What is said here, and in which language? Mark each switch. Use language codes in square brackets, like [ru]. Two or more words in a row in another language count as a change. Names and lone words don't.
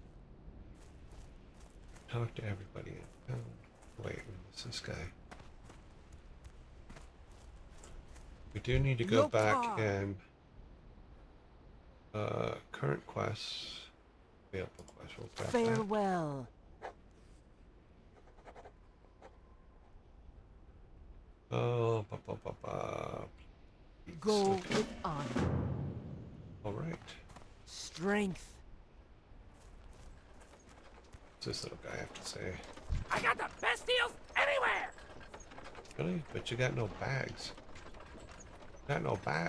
[en] Talk to everybody in town. Wait, who's this guy? We do need to go back and current quests. Available quests. We'll grab that. Farewell. Oh, ba ba ba ba. Go Okay. with honor. All right. Strength. What's this little guy have to say? I got the best deals anywhere! Really? But you got no bags. Got no bags.